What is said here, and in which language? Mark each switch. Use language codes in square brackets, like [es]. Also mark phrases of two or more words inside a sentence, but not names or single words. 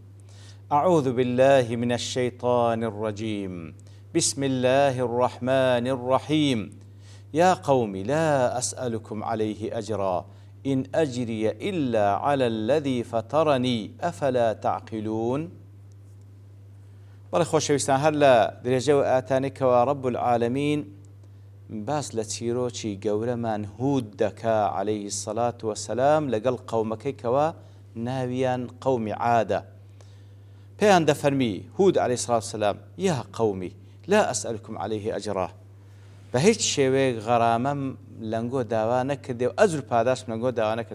[ar] أعوذ بالله من الشيطان الرجيم. بسم الله الرحمن الرحيم. يا قوم لا أسألكم عليه أجرا إن أجري إلا على الذي فطرني أفلا تعقلون. [ckb] بەڵێ خۆشەویستان هەر لە درێژەوە ئاتانێکەوە [ar] ڕەب العالەمین [ckb] باس لە چیرۆکی گەورەمان هود دەکا [ar] عەلەیهی السەڵات وەسەلام [ckb] لەگەڵ قەومەکەیکەوە ناویان قەومی عادە. پێیان دەفەرمی هود [ar] عەلەیهی السەڵات وەسەلام یا قەومی لا ئەسئەلکم عەلەیهی ئەجرا، [ckb] بە هیچ شێوەیەک غەرامەم لەنگۆ داوا نەکردێ و ئەجر و پاداشم لەنگۆ داوا نەکرد.